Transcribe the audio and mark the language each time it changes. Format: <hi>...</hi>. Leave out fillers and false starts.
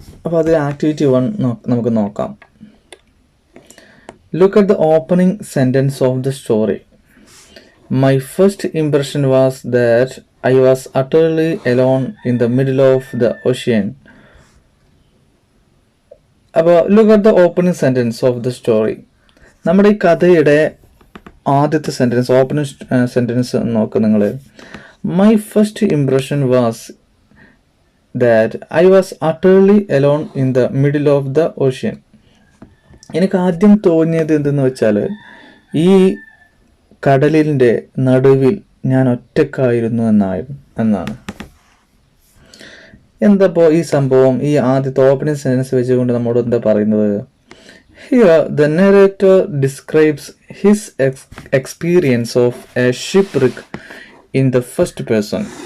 <ml>അപ്പോൾ അതിൽ ആക്ടിവിറ്റി 1 നമുക്ക് നോക്കാം.</ml> <en>Look at the opening sentence of the story. My first impression was that I was utterly alone in the middle of the ocean. അപ്പോൾ look at the opening sentence of the story.</en> <ml>നമ്മുടെ ഈ കഥയുടെ ആദ്യത്തെ sentence, opening sentence നോക്ക് നിങ്ങൾ.</ml> <en>My first impression was that I was utterly alone in the middle of the ocean.</en> <ml>എനിക്ക് ആദ്യം തോന്നിയത് എന്തെന്ന് വെച്ചാൽ ഈ കടലിൻ്റെ നടുവിൽ ഞാൻ ഒറ്റക്കായിരുന്നു എന്നാണ്. എന്താപ്പോൾ ഈ സംഭവം, ഈ ആദ്യത്തെ ഓപ്പണിംഗ് സെൻറ്റൻസ് വെച്ചുകൊണ്ട് നമ്മോട് എന്താ പറയുന്നത്?</ml> <en>Here the narrator describes his experience of a shipwreck in the first person.</en>